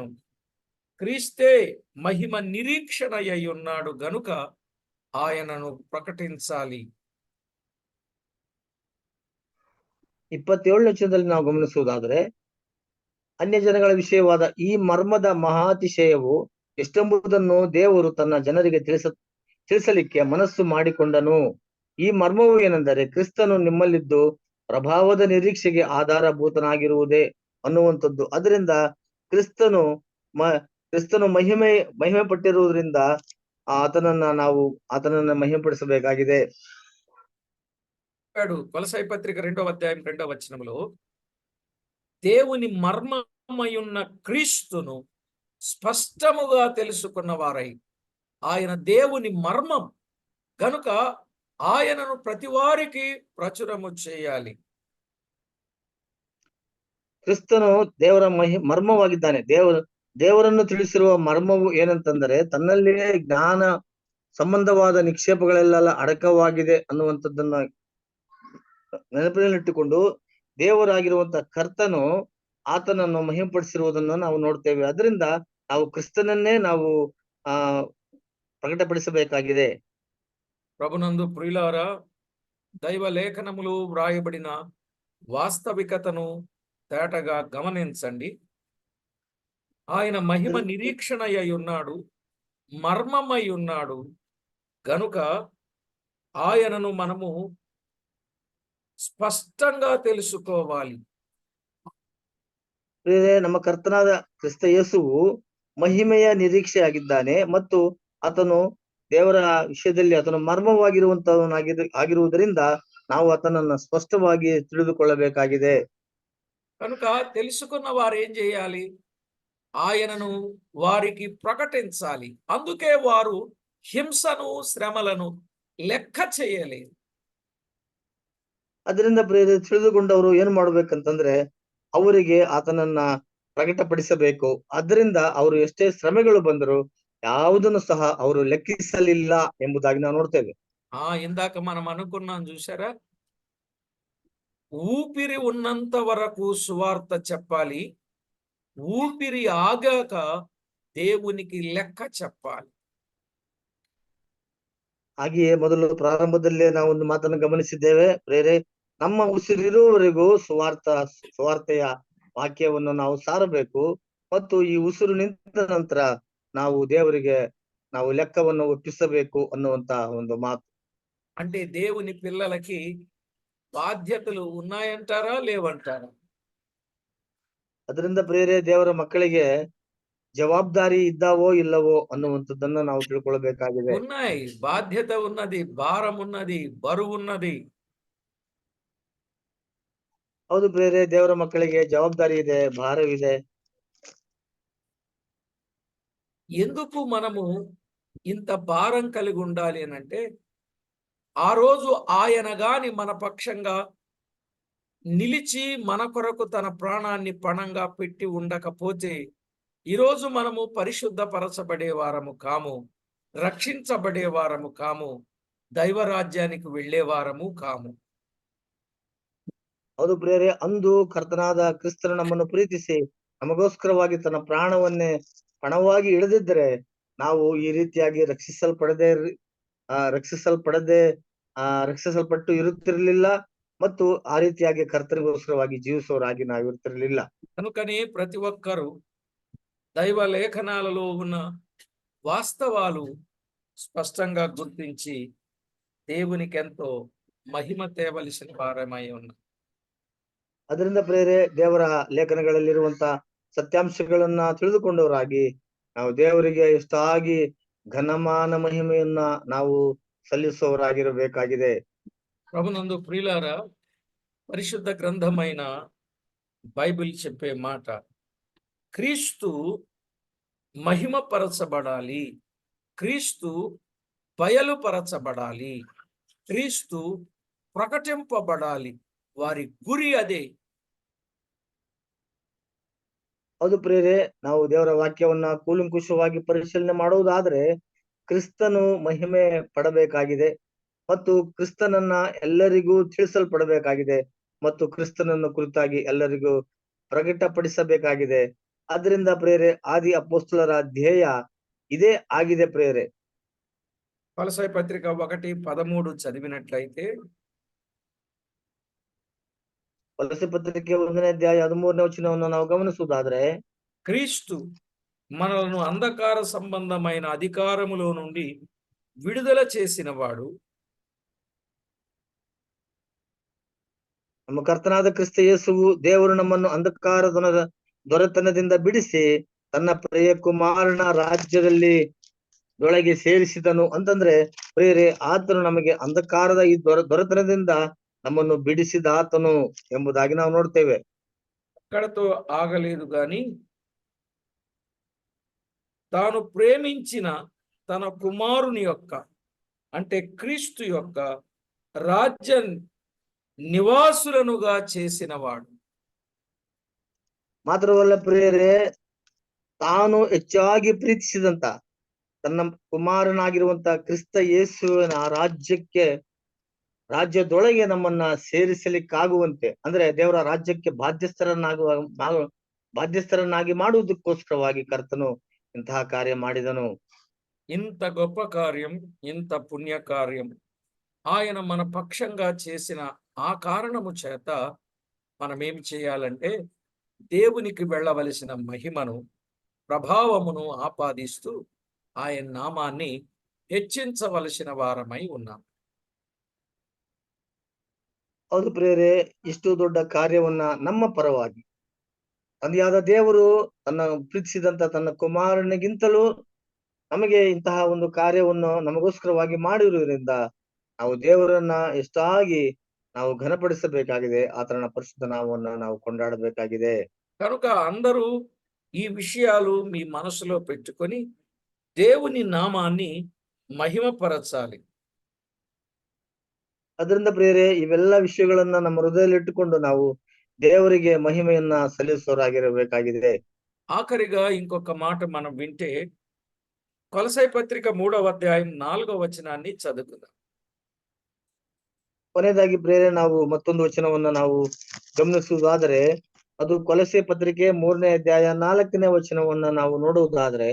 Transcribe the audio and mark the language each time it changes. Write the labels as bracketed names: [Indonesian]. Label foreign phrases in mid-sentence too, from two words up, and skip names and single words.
[Telugu] క్రీస్తే మహిమ నిరీక్షణయ్యున్నాడు గనుక ఆయనను ప్రకటించాలి. [Kannada] 27ನೇ ವಚನದಲ್ಲಿ ನಾವು ಗಮನಿಸುವುದಾದರೆ, ಅನ್ಯ ಜನಗಳ ವಿಷಯವಾದ ಈ ಮರ್ಮದ ಮಹಾತಿಶಯವು ಎಷ್ಟೆಂಬುದನ್ನು ದೇವರು ತನ್ನ ಜನರಿಗೆ ತಿಳಿಸಲಿಕ್ಕೆ ಮನಸ್ಸು ಮಾಡಿಕೊಂಡನು. ಈ ಮರ್ಮವು ಏನೆಂದರೆ, ಕ್ರಿಸ್ತನು ನಿಮ್ಮಲ್ಲಿದ್ದು ಪ್ರಭಾವದ ನಿರೀಕ್ಷೆಗೆ ಆಧಾರಭೂತನಾಗಿರುವುದೇ ಅನ್ನುವಂಥದ್ದು. ಅದರಿಂದ ಕ್ರಿಸ್ತನು ಮಹಿಮೆ ಪಟ್ಟಿರುವುದರಿಂದ ಆತನನ್ನ ಮಹಿಮೆ ಪಡಿಸಬೇಕಾಗಿದೆ. [Telugu] కొలస్సై పత్రిక 2వ అధ్యాయం 2వ వచనములో దేవుని మర్మమయున్న క్రీస్తును స్పష్టముగా తెలుసుకున్న వారై, ఆయన దేవుని మర్మం గనుక ఆయనను ప్రతి వారికి ప్రచురము చేయాలి. [Kannada] ಕ್ರಿಸ್ತನು ದೇವರ ಮರ್ಮವಾಗಿದ್ದಾನೆ. ದೇವರನ್ನು ತಿಳಿಸಿರುವ ಮರ್ಮವು ಏನಂತಂದರೆ, ತನ್ನಲ್ಲಿಯೇ ಜ್ಞಾನ ಸಂಬಂಧವಾದ ನಿಕ್ಷೇಪಗಳೆಲ್ಲ ಅಡಕವಾಗಿದೆ ಅನ್ನುವಂಥದ್ದನ್ನ ನೆನಪಿನಲ್ಲಿಟ್ಟುಕೊಂಡು ದೇವರಾಗಿರುವಂತ ಕರ್ತನು ಆತನನ್ನು ಮಹಿಮೆಪಡಿಸಿರುವುದನ್ನು ನಾವು ನೋಡ್ತೇವೆ. ಅದರಿಂದ ನಾವು ಕ್ರಿಸ್ತನನ್ನೇ ನಾವು ప్రకటపడిసಬೇಕಾಗಿದೆ. [Telugu] ప్రభునందు ప్రియులారా, దైవ లేఖనములు వ్రాయబడిన వాస్తవికతను తేటగా గమనించండి. ఆయన మహిమ నిరీక్షణయ్య ఉన్నాడు, మర్మమై ఉన్నాడు గనుక ఆయనను మనము ಸ್ಪಷ್ಟಂగా తెలుసుకోవాలి. [Kannada] ನಮ್ಮ ಕರ್ತನಾದ ಕ್ರಿಸ್ತ ಯೇಸುವು ಮಹಿಮೆಯ ನಿರೀಕ್ಷೆ ಆಗಿದ್ದಾನೆ ಮತ್ತು ಆತನು ದೇವರ ವಿಷಯದಲ್ಲಿ ಆತನು ಮರ್ಮವಾಗಿರುವುದರಿಂದ ನಾವು ಆತನನ್ನ ಸ್ಪಷ್ಟವಾಗಿ ತಿಳಿದುಕೊಳ್ಳಬೇಕಾಗಿದೆ. [Telugu] కనుక తెలుసుకున్న వారు ఏం చేయాలి? ఆయనను వారికి ప్రకటించాలి. అందుకే వారు హింసను, శ్రమలను లెక్క చేయలేదు. [Kannada] ಅದರಿಂದ ತಿಳಿದುಕೊಂಡವರು ಏನ್ ಮಾಡ್ಬೇಕಂತಂದ್ರೆ, ಅವರಿಗೆ ಆತನನ್ನ ಪ್ರಕಟಪಡಿಸಬೇಕು. ಅದರಿಂದ ಅವರು ಎಷ್ಟೇ ಶ್ರಮೆಗಳು ಬಂದರು ಯಾವುದನ್ನು ಸಹ ಅವರು ಲೆಕ್ಕಿಸಲಿಲ್ಲ ಎಂಬುದಾಗಿ ನಾವು ನೋಡ್ತೇವೆ. [Telugu] ఇందాక మనం అనుకున్నాం చూసారా, ఊపిరి ఉన్నంత వరకు సువార్త చెప్పాలి, ఊపిరి ఆగాక దేవునికి లెక్క చెప్పాలి. [Kannada] ಹಾಗೆಯೇ ಮೊದಲು ಪ್ರಾರಂಭದಲ್ಲೇ ನಾವು ಒಂದು ಮಾತನ್ನು ಗಮನಿಸಿದ್ದೇವೆ ಪ್ರೇರೆ, ನಮ್ಮ ಉಸಿರಿರುವವರೆಗೂ ಸುವಾರ್ತೆಯ ವಾಕ್ಯವನ್ನು ನಾವು ಸಾರಬೇಕು ಮತ್ತು ಈ ಉಸಿರು ನಿಂತ ನಂತರ ನಾವು ದೇವರಿಗೆ ನಾವು ಲೆಕ್ಕವನ್ನು ಒಪ್ಪಿಸಬೇಕು ಅನ್ನುವಂತ ಒಂದು ಮಾತು. [Telugu] అంటే దేవుని పిల్లలకి బాధ్యతలు ఉన్నాయంటారా లేవంటారా? [Kannada] ಅದರಿಂದ ಪ್ರೇರೆ, ದೇವರ ಮಕ್ಕಳಿಗೆ ಜವಾಬ್ದಾರಿ ಇದ್ದಾವೋ ಇಲ್ಲವೋ ಅನ್ನುವಂಥದ್ದನ್ನ ನಾವು ತಿಳ್ಕೊಳ್ಬೇಕಾಗಿದೆ. [Telugu] ఉన్నాయి, బాధ్యత ఉన్నది, భారం ఉన్నది, బరువు ఉన్నది. [Kannada] ಹೌದು ಪ್ರೇರೆ, ದೇವರ ಮಕ್ಕಳಿಗೆ ಜವಾಬ್ದಾರಿ ಇದೆ, ಭಾರವಿದೆ. [Telugu] ఎందుకు మనము ఇంత భారం కలిగి ఉండాలి అని అంటే, ఆ రోజు ఆయన గాని మన పక్షంగా నిలిచి మన కొరకు తన ప్రాణాన్ని పణంగా పెట్టి ఉండకపోతే ఈరోజు మనము పరిశుద్ధపరచబడే వారము కాము, రక్షించబడే వారము కాము, దైవరాజ్యానికి వెళ్ళే వారము కాము. [Kannada] ಹೌದು ಪ್ರಿಯರೇ, ಅಂದು ಕರ್ತನಾದ ಕ್ರಿಸ್ತನು ನಮ್ಮನ್ನು ಪ್ರೀತಿಸಿ ನಮಗೋಸ್ಕರವಾಗಿ ತನ್ನ ಪ್ರಾಣವನ್ನೇ ಪಣವಾಗಿ ಇಳಿದಿದ್ದರೆ ನಾವು ಈ ರೀತಿಯಾಗಿ ರಕ್ಷಿಸಲ್ಪಟ್ಟು ಇರುತ್ತಿರಲಿಲ್ಲ ಮತ್ತು ಆ ರೀತಿಯಾಗಿ ಕರ್ತನಿಗೋಸ್ಕರವಾಗಿ ಜೀವಿಸುವವರಾಗಿ ನಾವು ಇರ್ತಿರ್ಲಿಲ್ಲ. [Telugu] కనుకనే ప్రతి ఒక్కరూ దైవ లేఖనాలలో ఉన్న వాస్తవాలు స్పష్టంగా గుర్తించి దేవునికి ఎంతో మహిమ తేవలసిన వారమై ఉన్నారు. [Kannada] ಅದರಿಂದ ಪ್ರೇರೆ ದೇವರ ಲೇಖನಗಳಲ್ಲಿರುವಂತ ಸತ್ಯಾಂಶಗಳನ್ನ ತಿಳಿದುಕೊಂಡವರಾಗಿ ನಾವು ದೇವರಿಗೆ ಎಷ್ಟಾಗಿ ಘನಮಾನ ಮಹಿಮೆಯನ್ನ ನಾವು ಸಲ್ಲಿಸುವವರಾಗಿರಬೇಕಾಗಿದೆ. [Telugu] ప్రభునందు ప్రియులారా, పరిశుద్ధ గ్రంథమైన బైబిల్ చెప్పే మాట, క్రీస్తు మహిమపరచబడాలి, క్రీస్తు బయలుపరచబడాలి, క్రీస్తు ప్రకటింపబడాలి. వారి గురి అదే. [Kannada] ಹೌದು ಪ್ರೇರೆ, ನಾವು ದೇವರ ವಾಕ್ಯವನ್ನ ಕೂಲಂಕುಷವಾಗಿ ಪರಿಶೀಲನೆ ಮಾಡುವುದಾದ್ರೆ ಕ್ರಿಸ್ತನು ಮಹಿಮೆ ಪಡಬೇಕಾಗಿದೆ ಮತ್ತು ಕ್ರಿಸ್ತನನ್ನ ಎಲ್ಲರಿಗೂ ತಿಳಿಸಲ್ಪಡಬೇಕಾಗಿದೆ ಮತ್ತು ಕ್ರಿಸ್ತನನ್ನು ಕುರಿತಾಗಿ ಎಲ್ಲರಿಗೂ ಪ್ರಕಟಪಡಿಸಬೇಕಾಗಿದೆ. ಆದ್ರಿಂದ ಪ್ರೇರೆ ಆದಿ ಅಪೊಸ್ತಲರ ಧ್ಯೇಯ ಇದೇ ಆಗಿದೆ ಪ್ರೇರೆ. [Telugu] కొలస్సై పత్రిక 1:13 చదివినట్లయితే, [Kannada] ವಲಸೆ ಪತ್ರಿಕೆ 1ನೇ ಅಧ್ಯಾಯ 13ನೇ ವಚನವನ್ನು ನಾವು ಗಮನಿಸುವುದಾದ್ರೆ, [Telugu] క్రీస్తు మనలను అంధకార సంబంధమైన అధికారములో నుండి విడుదల చేసినవాడు, [Kannada] ನಮ್ಮ ಕರ್ತನಾದ ಕ್ರಿಸ್ತ ಯೇಸುವು ದೇವರು ನಮ್ಮನ್ನು ಅಂಧಕಾರದ ದೊರೆತನದಿಂದ ಬಿಡಿಸಿ ತನ್ನ ಪ್ರಿಯ ಕುಮಾರನ ರಾಜ್ಯದಲ್ಲಿ ಒಳಗೆ ಸೇರಿಸಿದನು ಅಂತಂದ್ರೆ ಪ್ರಿಯರೇ, ಆತನು ನಮಗೆ ಅಂಧಕಾರದ ಈ ದೊರೆತನದಿಂದ ನಮ್ಮನ್ನು ಬಿಡಿಸಿದಾತನು ಎಂಬುದಾಗಿ ನಾವು ನೋಡ್ತೇವೆ. [Telugu] అక్కడతో ఆగలేదు గాని తాను ప్రేమించిన తన కుమారుని యొక్క, అంటే క్రీస్తు యొక్క రాజ్య నివాసులనుగా చేసినవాడు. [Kannada] ಮಾತ್ರವಲ್ಲ ಪ್ರಿಯರೇ, ತಾನು ಹೆಚ್ಚಾಗಿ ಪ್ರೀತಿಸಿದಂತ ತನ್ನ ಕುಮಾರನಾಗಿರುವಂತ ಕ್ರಿಸ್ತ ಯೇಸುವಿನ ರಾಜ್ಯದೊಳಗೆ ನಮ್ಮನ್ನ ಸೇರಿಸಲಿಕ್ಕಾಗುವಂತೆ, ಅಂದ್ರೆ ದೇವರ ರಾಜ್ಯಕ್ಕೆ ಬಾಧ್ಯಸ್ಥರನ್ನಾಗಿ ಮಾಡುವುದಕ್ಕೋಸ್ಕರವಾಗಿ ಕರ್ತನು ಇಂತಹ ಕಾರ್ಯ ಮಾಡಿದನು. [Telugu] ఇంత గొప్ప కార్యం, ఇంత పుణ్య కార్యం ఆయన మన పక్షంగా చేసిన ఆ కారణము చేత మనం ఏం చేయాలంటే దేవునికి వెళ్ళవలసిన మహిమను, ప్రభావమును ఆపాదిస్తూ ఆయన నామాన్ని హెచ్చించవలసిన వారమై ఉన్నాం. [Kannada] ಹೌದು ಪ್ರಿಯರೇ, ಇಷ್ಟು ದೊಡ್ಡ ಕಾರ್ಯವನ್ನ ನಮ್ಮ ಪರವಾಗಿ ತಂದೆಯಾದ ದೇವರು ತನ್ನ ಪ್ರೀತಿಸಿದಂತ ತನ್ನ ಕುಮಾರನಿಗಿಂತಲೂ ನಮಗೆ ಇಂತಹ ಒಂದು ಕಾರ್ಯವನ್ನು ನಮಗೋಸ್ಕರವಾಗಿ ಮಾಡಿರುವುದರಿಂದ ನಾವು ದೇವರನ್ನ ಎಷ್ಟಾಗಿ ನಾವು ಘನಪಡಿಸಬೇಕಾಗಿದೆ, ಆತನ ಪರಿಶುದ್ಧ ನಾಮವನ್ನು ನಾವು ಕೊಂಡಾಡಬೇಕಾಗಿದೆ. [Telugu] కనుక అందరూ ఈ విషయాలు మీ మనసులో పెట్టుకొని దేవుని నామాన్ని మహిమపరచాలి. [Kannada] ಅದರಿಂದ ಪ್ರಿಯರೇ, ಇವೆಲ್ಲ ವಿಷಯಗಳನ್ನ ನಮ್ಮ ಹೃದಯದಲ್ಲಿಟ್ಟುಕೊಂಡು ನಾವು ದೇವರಿಗೆ ಮಹಿಮೆಯನ್ನ ಸಲ್ಲಿಸುವವರಾಗಿರಬೇಕಾಗಿದೆ. [Telugu] ఆఖరిగా ఇంకొక మాట మనం వింటే కొలస్సై పత్రిక 3వ అధ్యాయం 4వ వచనాన్ని చదువుకుందాం. [Kannada] ಕೊನೆಯದಾಗಿ ಪ್ರಿಯರೇ, ನಾವು ಮತ್ತೊಂದು ವಚನವನ್ನ ನಾವು ಗಮನಿಸುವುದಾದರೆ ಅದು ಕೊಲಸ್ಸೆ ಪತ್ರಿಕೆ 3ನೇ ಅಧ್ಯಾಯ 4ನೇ ವಚನವನ್ನ ನಾವು ನೋಡುವುದಾದ್ರೆ,